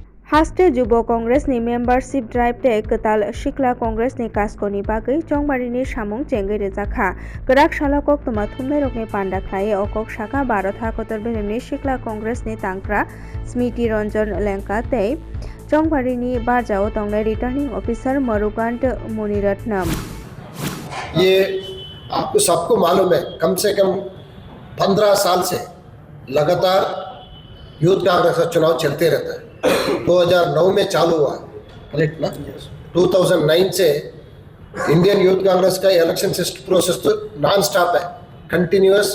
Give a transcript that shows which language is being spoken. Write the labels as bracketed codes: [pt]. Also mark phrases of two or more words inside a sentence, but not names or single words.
[trp] हास्टे जुब कंग्रेसनि [en] membership drive [trp] ते कताल सिख्ला कंग्रेसनि कास्क'नि बागै चंबारिनि सामुं चेंगै रोजाखा गराक सालाकक तमा थुमनाय रकनि पान्डा खाये अकक शाखा भारत हाकतर बेलेमनि सिख्ला कंग्रेसनि तांक्रा स्मृति रंजन लेंका ते चंबारिनि बारजाओ तंनाय [en] returning officer [trp] मरुकांत मुनिरत्नम। [hi] ये आपको सबको मालूम है, कम से कम 15 साल से लगातार यूथ कांग्रेस का चुनाव चलते रहता है। 2009 में चालू हुआ, करेक्ट ना? 2009 से इंडियन यूथ कांग्रेस का इलेक्शन प्रोसेस तो [en] non stop [hi] है, कंटिन्यूअस।